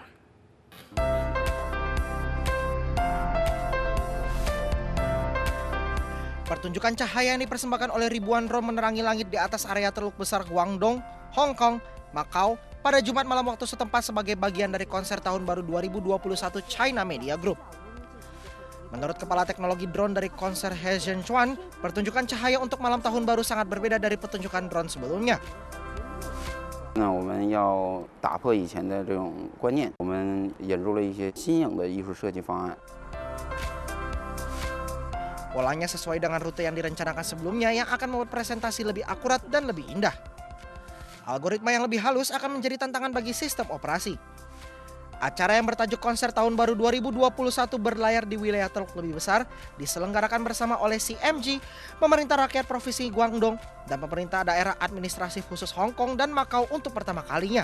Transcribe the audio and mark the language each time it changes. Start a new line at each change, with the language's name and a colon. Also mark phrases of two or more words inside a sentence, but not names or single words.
Indonesian: Pertunjukan cahaya yang dipersembahkan oleh ribuan drone menerangi langit di atas area Teluk Besar Guangdong, Hong Kong, Macau pada Jumat malam waktu setempat sebagai bagian dari konser Tahun Baru 2021 China Media Group. Menurut Kepala Teknologi Drone dari konser He Zhenchuan, pertunjukan cahaya untuk malam tahun baru sangat berbeda dari pertunjukan drone sebelumnya.
Chinese: 我们要打破以前的这种观念，我们引入了一些新颖的艺术设计方案。
Indonesian: Polanya sesuai dengan rute yang direncanakan sebelumnya yang akan membuat presentasi lebih akurat dan lebih indah. Algoritma yang lebih halus akan menjadi tantangan bagi sistem operasi. Acara yang bertajuk Konser Tahun Baru 2021 berlayar di wilayah Teluk lebih besar diselenggarakan bersama oleh CMG, Pemerintah Rakyat Provinsi Guangdong, dan Pemerintah Daerah Administratif Khusus Hong Kong dan Macau untuk pertama kalinya.